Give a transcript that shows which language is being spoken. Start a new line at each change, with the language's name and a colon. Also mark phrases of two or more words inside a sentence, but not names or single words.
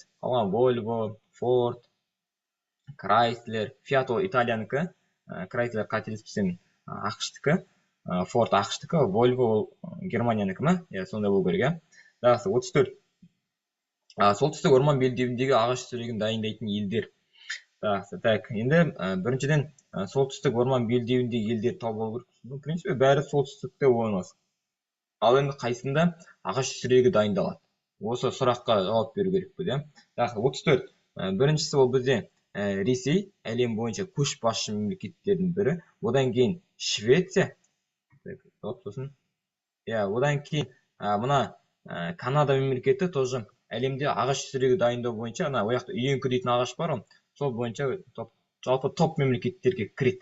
Kazakh: Қалған Volvo, Ford, Chrysler, Fiat ол Италиянікі, Chrysler қателеспесем ақш-тікі, Ford ақш-тікі, Volvo ол Германиянікі ме? Сондай болу керек, иә. Жақсы, 34. Солтүстік орман белдеуіндегі ағаш сүрегін дайындайтын елдер. Так, енді біріншіден солтүстік орман белдеуіндегі елдер табылу керек.
Russian: В принципе,
Kazakh: бәрі солтүстікте орналасқан. Ал енді қайсында ағаш сүрегі дайындалады? Осы сұраққа жауап беру керек бұл, иә. 34. Біріншісі ол бізде Ресей, әлем бойынша көшбасшы мемлекеттердің бірі. Одан кейін Швеция. Одан кейін мына Канада мемлекеті тоже әлемде ағаш сүрегі дайындау бойынша, ояқта үйеңкі дейтін ағаш бар, сол бойынша жалпы топ мемлекеттерге кіреді.